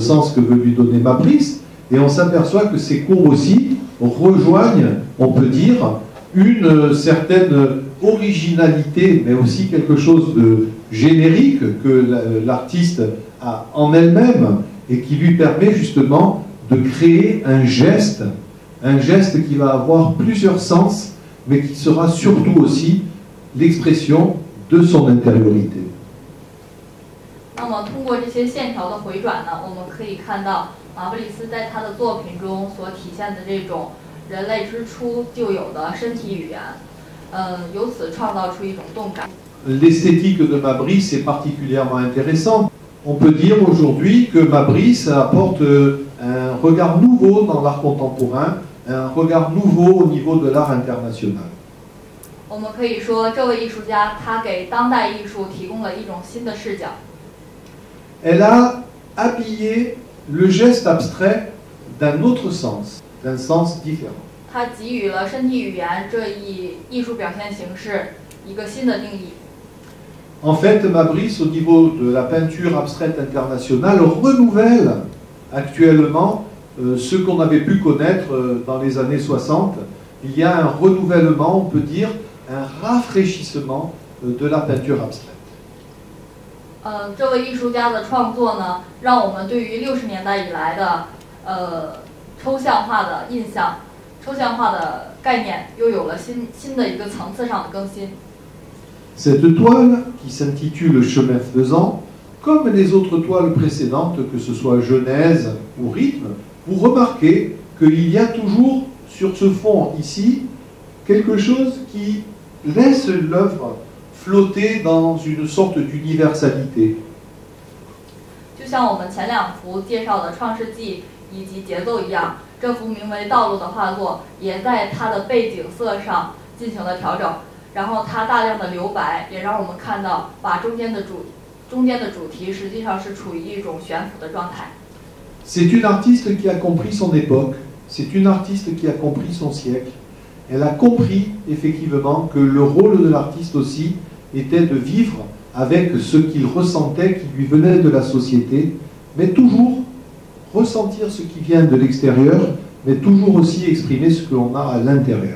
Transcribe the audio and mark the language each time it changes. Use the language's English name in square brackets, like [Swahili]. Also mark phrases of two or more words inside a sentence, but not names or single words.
[French] sens que veut lui donner Ma-Brice, et on s'aperçoit que ces courbes aussi rejoignent, on peut dire, une certaine originalité, mais aussi quelque chose de générique que l'artiste a en elle-même et qui lui permet justement de créer un geste qui va avoir plusieurs sens, mais qui sera surtout aussi l'expression de son intériorité. [Chinese] 那么通过这些线条的回转呢，我们可以看到马布里斯在他的作品中所体现的这种人类之初就有的身体语言，由此创造出一种动感。 [French] L'esthétique de Ma-Brice est particulièrement intéressante. On peut dire aujourd'hui que Ma-Brice apporte un regard nouveau dans l'art contemporain, un regard nouveau au niveau de l'art international. [Chinese] 我们可以说，这位艺术家他给当代艺术提供了一种新的视角。 [French] Elle a habillé le geste abstrait d'un autre sens, d'un sens différent. [Chinese] 他给予了身体语言这一艺术表现形式一个新的定义。 [French] En fait, Ma-Brice, au niveau de la peinture abstraite internationale, renouvelle actuellement ce qu'on avait pu connaître dans les années 60. Il y a un renouvellement, on peut dire, un rafraîchissement de la peinture abstraite. [Chinese] 这位艺术家的创作呢，让我们对于60年代以来的抽象化的印象、抽象化的概念，又有了新的一个层次上的更新。 [French] Cette toile, qui s'intitule Chemin faisant, comme les autres toiles précédentes, que ce soit Genèse ou Rythme, vous remarquez qu'il y a toujours sur ce fond ici quelque chose qui laisse l'œuvre flotter dans une sorte d'universalité. [Chinese] 就像我们前两幅介绍的《创世纪》以及节奏一样，这幅名为《道路》的画作也在它的背景色上进行了调整。然后它大量的留白，也让我们看到，把中间的主题实际上是处于一种悬浮的状态。 [French] C'est une artiste qui a compris son époque, c'est une artiste qui a compris son siècle. Elle a compris effectivement que le rôle de l'artiste aussi était de vivre avec ce qu'il ressentait, qui lui venait de la société, mais toujours ressentir ce qui vient de l'extérieur, mais toujours aussi exprimer ce que l'on a à l'intérieur.